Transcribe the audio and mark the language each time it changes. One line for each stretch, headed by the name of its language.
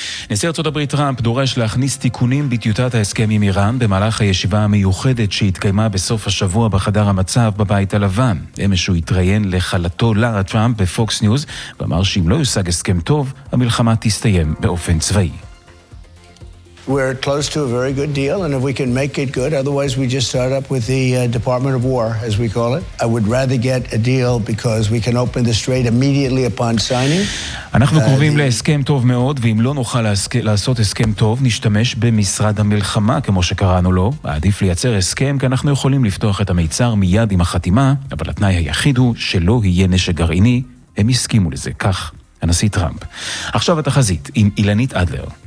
Hebrew: נשיא ארצות הברית טראמפ דורש להכניס תיקונים בטיוטת ההסכם עם איראן במהלך הישיבה המיוחדת שהתקיימה בסוף השבוע בחדר המצב בבית הלבן. אמש הוא התראיין לחלתו לארה טראמפ בפוקס ניוז ואמר שאם לא יושג הסכם טוב, המלחמה תסתיים באופן צבאי.
English: We're close to a very good deal, and if we can make it good, otherwise we just start up with the Department of War, as we call it. I would rather get a deal because we can open the strait immediately upon signing.
Hebrew: אנחנו קרובים להסכם טוב מאוד, ואם לא נוכל לעשות הסכם טוב, נשתמש במשרד המלחמה, כמו שקראנו לו. עדיף לייצר הסכם, כי אנחנו יכולים לפתוח את המיצר מיד עם החתימה, אבל התנאי היחיד הוא שלא יהיה נשק גרעיני. הם הסכימו לזה, כך הנשיא טראמפ. עכשיו התחזית עם אילנית אדלר.